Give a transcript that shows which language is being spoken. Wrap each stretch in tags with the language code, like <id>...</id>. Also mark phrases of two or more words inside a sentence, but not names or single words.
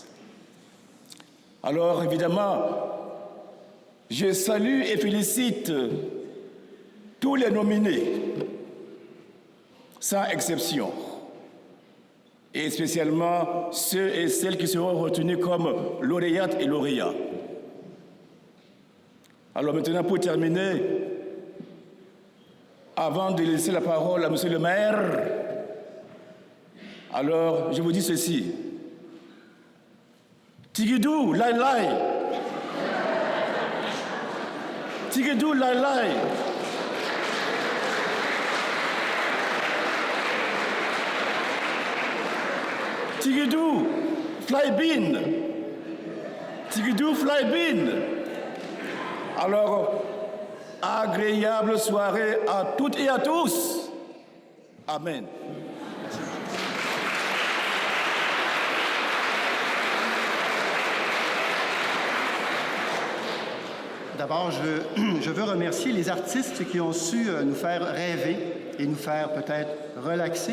<fr>Alors, évidemment, je salue et félicite tous les nominés, sans exception, et spécialement ceux et celles qui seront retenus comme lauréates et lauréats. Alors maintenant, pour terminer, avant de laisser la parole à Monsieur le maire, alors je vous dis ceci. Tigidou, lai lai. Tigidou, lai lai. Tigidou, fly bin. Tigidou, fly bin. Alors, agréable soirée à toutes et à tous. Amen. D'abord, je veux remercier les artistes qui ont su nous faire rêver et nous faire peut-être relaxer.</fr>